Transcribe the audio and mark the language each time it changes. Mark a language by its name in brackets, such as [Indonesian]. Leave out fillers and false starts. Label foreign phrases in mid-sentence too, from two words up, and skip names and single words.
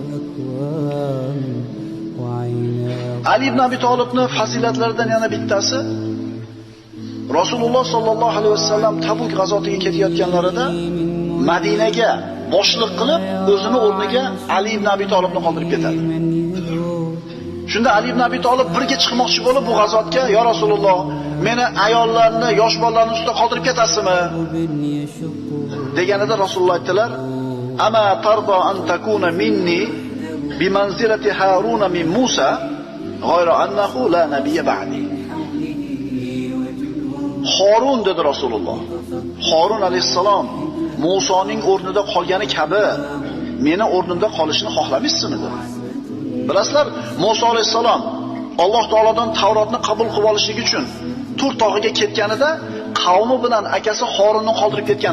[Uzbek] Ali ibn Abi Talibning fazilatlaridan yana bittasi, Rasululloh [Arabic] صلى الله عليه وسلم [Uzbek] Tabuk g'azotiga ketayotganlarida Madinaga boshliq qilib, o'zini o'rniga Ali ibn Abi Talibni qoldirib ketadi. Shunda Ali ibn Abi Talib birga chiqmoqchi bo'lib bu g'azotga, [Arabic] "يا رسول الله, [Uzbek] meni ayollarni, yosh bolalarni ustida qoldirib ketasizmi?" deganida Rasululloh aytdilar: [Arabic] "ألا ترضى أن تكون مني بمنزلة هارون من موسى غير أنه لا نبي بعدي." [Uzbek] Harun dedi Rasululloh. Harun alayhissalom Musoning o'rnida qolgani kabi meni o'rnimda qolishni xohlamaysizmi? Bilasizlar, Muso alayhissalom Alloh taolodan Tavrotni qabul qilib olishlik uchun Tur tog'iga ketganida qavmi bilan akasi Harunni qoldirib ketgan edi.